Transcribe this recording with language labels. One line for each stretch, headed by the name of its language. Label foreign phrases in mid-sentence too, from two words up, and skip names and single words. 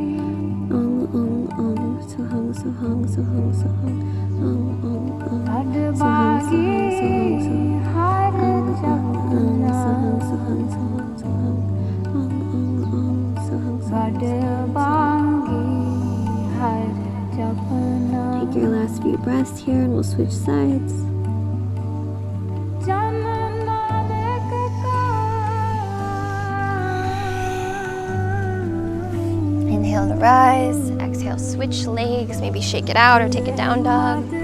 Sanskrit: Ong, ong, ong, sohung, sohung, sohung, sohung. Ong, ong, ong, sohung, sohung, sohung, sohung. Ong, ong, ong, sohung, sohung, sohung, sohung. Ong, ong, ong, sohung, sohung, sohung, sohung.
English: Take your last few breaths here and we'll switch sides. Inhale to rise, exhale, switch legs, maybe shake it out or take a down dog.